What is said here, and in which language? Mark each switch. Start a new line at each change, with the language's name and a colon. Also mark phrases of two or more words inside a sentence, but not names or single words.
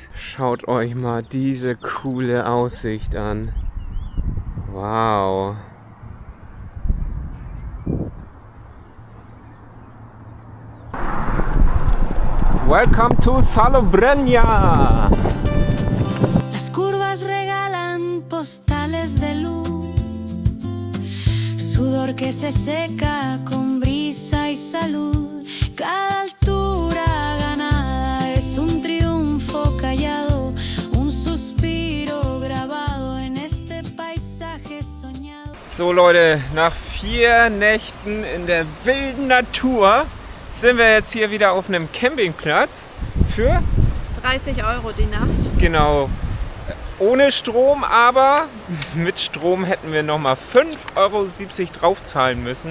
German: Schaut euch mal diese coole Aussicht an.
English: Wow. Welcome to Salobreña!
Spanish: Las curvas regalan postales de luz, sudor que se seca con brisa y salud. Cada altura ganada es un triunfo callado, un suspiro grabado en este paisaje soñado.
German: So Leute, nach 4 Nächten in der wilden Natur sind wir jetzt hier wieder auf einem Campingplatz für 30 € die Nacht. Genau, ohne Strom, aber mit Strom hätten wir nochmal 5,70 € draufzahlen müssen.